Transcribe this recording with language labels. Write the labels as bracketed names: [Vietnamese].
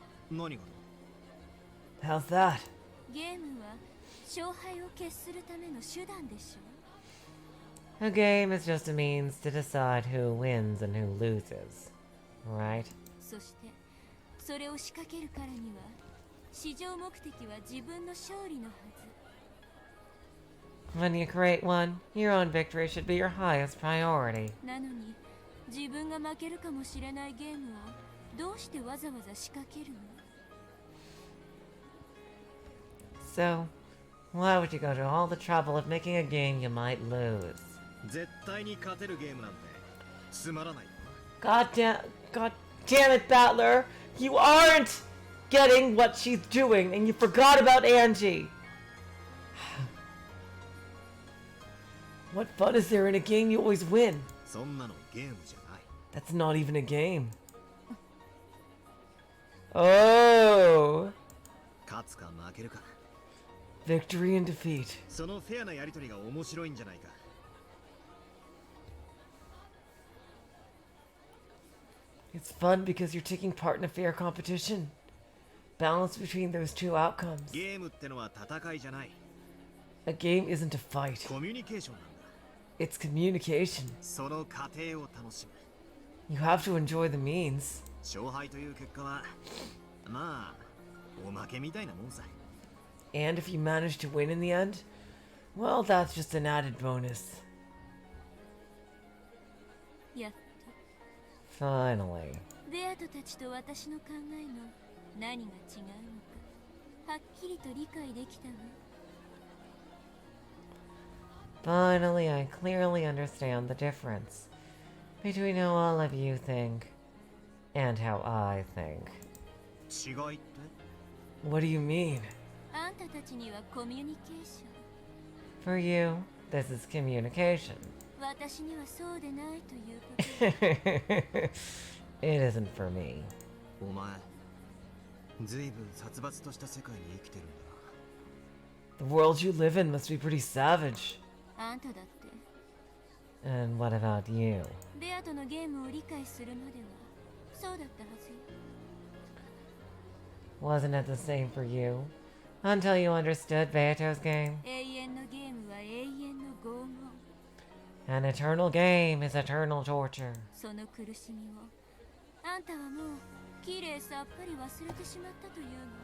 [Japanese] 何が [English] How's that? [Japanese] ゲームは勝敗を決するための手段でしょ。 [English] A game is just a means to decide who wins and who loses. Right? [Japanese] そしてそれを仕掛けるからには至上目的は自分の勝利のはず。 [English] When you create one, your own victory should be your highest priority. [Japanese] なのに自分が負けるかもしれないゲームをどうしてわざわざ仕掛けるの？ [English] So, why would you go to all the trouble of making a game you might lose? [Japanese] 絶対に勝てるゲームなんてつまらない。 [English] God damn it, Battler! You aren't getting what she's doing, and you forgot about Angie. What fun is there in a game you always win? [Japanese] そんなのゲームじゃない。 [English] That's not even a game. Oh! [Japanese] 勝つか負けるか。 [English] Victory and defeat. [Japanese] そのフェアなやりとりが面白いんじゃないか。 [English] It's fun because you're taking part in a fair competition. Balance between those two outcomes. [Japanese] ゲームってのは戦いじゃない。 [English] A game isn't a fight. [Japanese] コミュニケーションなんだ。 [English] It's communication. [Japanese] その過程を楽しむ。 [English] You have to enjoy the means. [Japanese] 勝敗という結果は、まあ、おまけみたいなもんさ。 [English] And if you manage to win in the end, well, that's just an added bonus. [Japanese] やっ [English] Finally. [Japanese] とベアトたちと私の考えの何が違うのかはっきりと理解できたわ。 [English] Finally, I clearly understand the difference between how all of you think and how I think. [Japanese] 違いって？ [English] What do you mean? [Japanese] あんたたちにはコミュニケーション。 [English] For you, this is communication. [Japanese] 私にはそうでないということ。 [English] It isn't for me. [Japanese] お前、ずいぶん殺伐とした世界に生きてるんだな。 [English] The world you live in must be pretty savage. [Japanese] あんただって [English] And what about you? [Japanese] ベアとのゲームを理解するまではそうだったはずよ。 [English] Wasn't it the same for you? Until you understood Beato's game? [Japanese] 永遠のゲームは永遠の拷問。 [English] An eternal game is eternal torture. [Japanese] その苦しみをあんたはもうきれいさっぱり忘れてしまったというの。